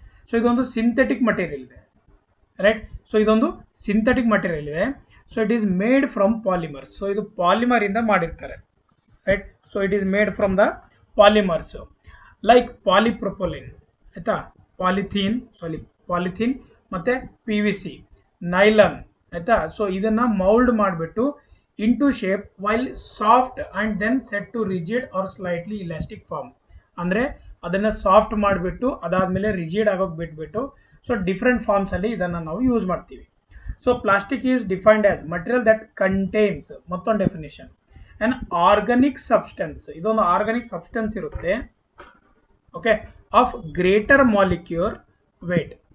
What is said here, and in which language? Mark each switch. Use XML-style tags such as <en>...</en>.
<kn>So ಇದೊಂದು synthetic material ಇದೆ. Right. So ಇದೊಂದು ಸಿಂಥೆಟಿಕ್ ಮಟೀರಿಯಲ್ ಇದೆ.</kn> <en>So it is made from polymers.</en> <kn>So ಇದು ಪಾಲಿಮರ್ ಇಂದ ಮಾಡಿರ್ತಾರೆ.</kn> <en>Right. So it is made from the polymers like polypropylene, ಆಯ್ತಾ, polythene ಮತ್ತೆ PVC, nylon, ಆಯ್ತಾ.</en> <kn>ಸೊ ಇದನ್ನ ಮೌಲ್ಡ್ ಮಾಡಿಬಿಟ್ಟು</kn> <en>into shape while soft and then set to rigid or slightly elastic form.</en> <kn>ಅಂದರೆ ಅದನ್ನು ಸಾಫ್ಟ್ ಮಾಡಿಬಿಟ್ಟು ಅದಾದಮೇಲೆ ರಿಜಿಡ್ ಆಗೋಗಿ ಬಿಟ್ಬಿಟ್ಟು ಸೊ ಡಿಫ್ರೆಂಟ್ ಫಾರ್ಮ್ಸಲ್ಲಿ ಇದನ್ನು ನಾವು ಯೂಸ್ ಮಾಡ್ತೀವಿ.</kn> <en>so plastic is defined as material that contains,</en> <kn>ಮತ್ತೊಂದು ಡೆಫಿನೇಷನ್,</kn> <en>An organic substance.</en> <kn>ಇದೊಂದು ಆರ್ಗಾನಿಕ್ ಸಬ್ಸ್ಟೆನ್ಸ್ ಇರುತ್ತೆ. Okay,</kn> <en>Of greater molecule weight.</en>